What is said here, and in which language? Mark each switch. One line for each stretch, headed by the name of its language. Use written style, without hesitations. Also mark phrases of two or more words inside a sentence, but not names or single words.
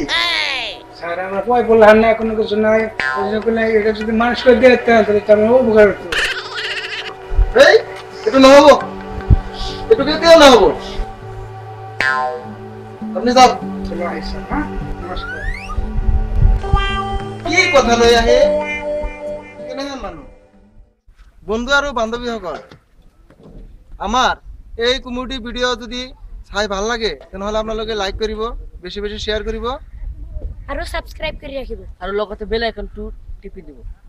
Bangla: স্যার আমরা পয় বললাম না, কোনো কিছু নাই, ওই জন্য করলে এটা যদি মানুষ করে দিয়ে দিতেন তাহলে তো আমার উপকার হতো। এই একটু না হবো, একটু কেতেও না হবো, আপনি যাও। চলো আই স্যার, হ্যাঁ নমস্কার।
Assamese: কি কথা লই আহে কেনেহেন মানুহ বন্ধু আৰু বান্ধৱী সকল, আমাৰ এই
English: community video'
Assamese: যদি চাই ভাল লাগে তেনেহ'লে আপোনালোকে লাইক কৰিব, বেছি বেছি শ্বেয়াৰ কৰিব আৰু সাবস্ক্রাইব কৰি ৰাখিব। আৰু লগতে বেল আইকনটো টিপি দিব।